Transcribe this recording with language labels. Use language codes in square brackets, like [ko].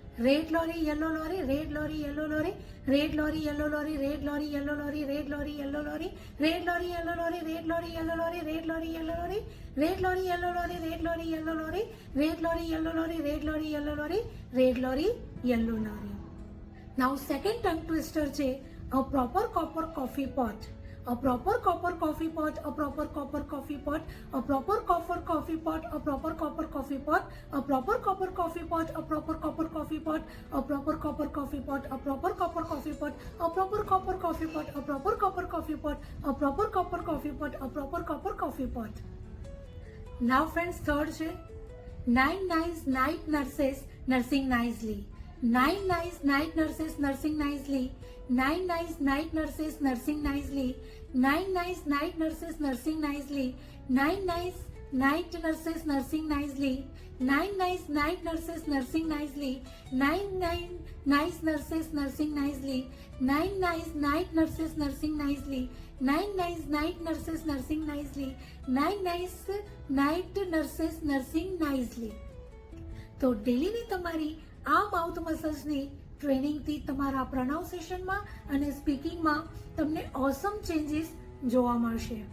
[en] Red lorry yellow lorry, red lorry yellow lorry, red lorry yellow lorry, red lorry yellow lorry, red lorry yellow lorry, red lorry yellow lorry, red lorry yellow lorry, red lorry yellow lorry, red lorry yellow lorry, red lorry yellow lorry, red lorry yellow lorry, red lorry yellow lorry, red lorry yellow lorry. Now second tongue twister છે a proper copper coffee pot. A proper copper coffee pot, a proper copper coffee pot, a proper copper coffee pot, a proper copper coffee pot, a proper copper coffee pot, a proper copper coffee pot, a proper copper coffee pot, a proper copper coffee pot, a proper copper coffee pot, a proper copper coffee pot, a proper copper coffee pot, a proper copper coffee pot. Now friends, third છે 9 nice night nurses nursing nicely. 9 nice night nurses nursing nicely. 9 nice night nurses nursing nicely. 9 nice night nurses nursing nicely. 9 nice night nurses nursing nicely. 9 nice night nurses nursing nicely. 9 nice nurses nursing nicely. 9 nice night nurses nursing nicely. 9 nice night nurses nursing nicely. 9 nice night nurses nursing nicely. [gu] તો ડેલીની તમારી આ mouth મસલ્સની ટ્રેનિંગથી તમારા પ્રોનાઉન્સિએશનમાં અને સ્પીકિંગમાં તમને ઓસમ changes જોવા મળશે.